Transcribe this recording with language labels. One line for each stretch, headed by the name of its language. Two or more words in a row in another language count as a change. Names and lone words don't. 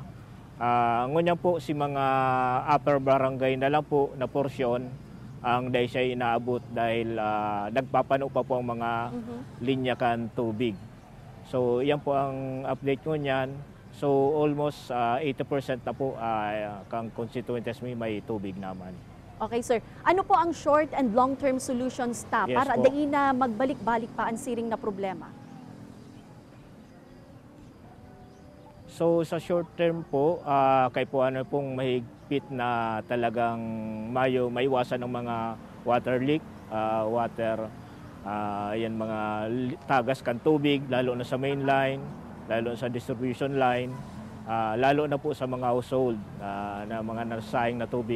Bikol: Ngunyan po si mga upper barangay na lang po na porsyon ang dahil siya inaabot dahil nagpapano pa po ang mga linya kan tubig. So yan po ang update ko niyan. So almost 80% na po kang constituents may tubig naman. Okay, sir. Ano po ang
English: short and long-term solutions
Bikol: Yes, para po. dahil na magbalik-balik pa ang siring na problema? So sa
English: short term
Bikol: po, kay po ano pong mahigpit na talagang maiwasan ng mga
English: water leak,
Bikol: yan mga tagas kan tubig, lalo na sa
English: main line,
Bikol: lalo sa
English: distribution line,
Bikol: lalo na po sa mga household na mga nasayang na tubig.